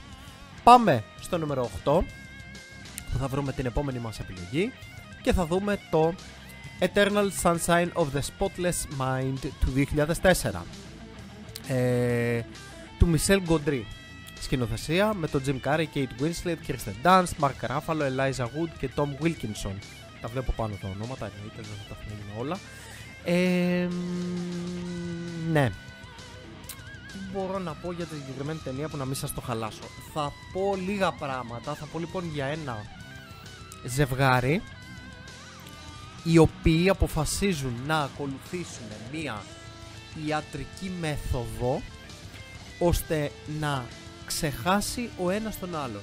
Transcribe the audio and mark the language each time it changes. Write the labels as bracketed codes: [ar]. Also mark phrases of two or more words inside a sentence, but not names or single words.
[el] Πάμε στο νούμερο 8, που θα βρούμε την επόμενη μας επιλογή και θα δούμε το Eternal Sunshine of the Spotless Mind του 2004, του Michel Gondry. Σκηνοθεσία με τον Jim Carrey, Kate Winslet, Kirsten Dunst, Mark Ruffalo, Elijah Wood και Tom Wilkinson. Τα βλέπω πάνω τα ονόματα, εννοείται, δεν θα τα θυμάμαι όλα. Ναι. Τι μπορώ να πω για τη συγκεκριμένη ταινία που να μην σας το χαλάσω? Θα πω λίγα πράγματα. Θα πω λοιπόν για ένα ζευγάρι οι οποίοι αποφασίζουν να ακολουθήσουν μία ιατρική μέθοδο ώστε να ξεχάσει ο ένας τον άλλον.